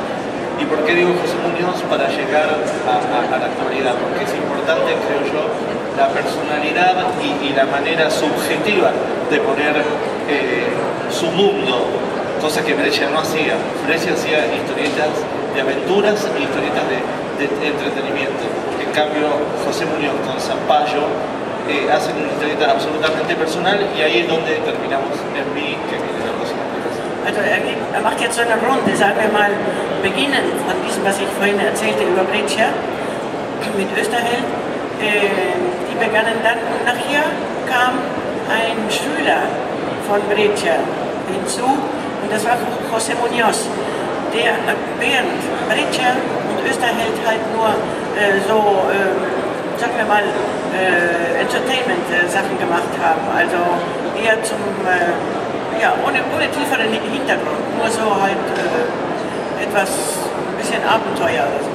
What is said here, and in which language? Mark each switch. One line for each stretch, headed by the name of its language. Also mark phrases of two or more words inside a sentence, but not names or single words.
Spanish: ¿Y por qué digo José Muñoz? Para llegar a la actualidad, porque es importante, creo yo, la personalidad y la manera subjetiva de poner su mundo, cosa que Breccia no hacía. Breccia hacía historietas de aventuras y historietas de entretenimiento. En cambio, José Muñoz con Zampayo hacen una historieta absolutamente personal y ahí es donde terminamos en mí, que viene la próxima explicación.
German: Also er macht jetzt so eine Runde, sagen wir mal, beginnen von diesem, was ich vorhin erzählte über Breccia mit Oesterheld. Die begannen dann und nachher kam ein Schüler von Breccia hinzu und das war José Muñoz, der während Breccia und Oesterheld halt nur sagen wir mal, Entertainment-Sachen gemacht haben, also eher ja, ohne tieferen Hintergrund, nur so halt etwas, ein bisschen Abenteuer oder so.